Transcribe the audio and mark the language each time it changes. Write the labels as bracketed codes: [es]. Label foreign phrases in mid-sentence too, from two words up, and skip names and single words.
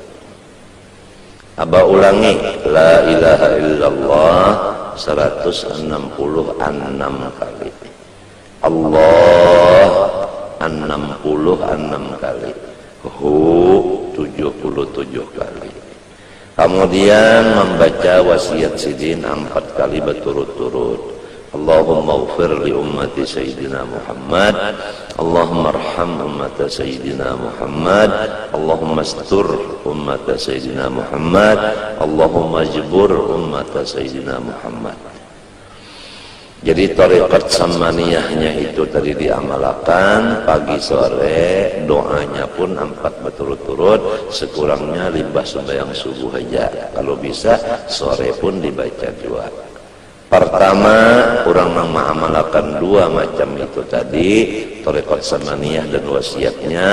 [bjn] Abah ulangi, [ar] لا إله إلا الله [bjn] 166 kali. Allah 66 kali. Hu 77 kali. Kemudian membaca wasiat sidin 4 kali berturut-turut. [ar] اللهم اغفر لأمة سيدنا محمد اللهم ارحم أمة سيدنا محمد اللهم استر أمة سيدنا محمد اللهم اجبر أمة سيدنا محمد. [bjn] Jadi tarekat samaniyahnya itu tadi diamalkan pagi sore, doanya pun 4 berturut-turut, sekurangnya limbah sembahyang subuh aja. Kalau bisa sore pun dibaca juga. Pertama, orang yang mengamalkan 2 macam itu tadi, tarekat samaniyah dan wasiatnya.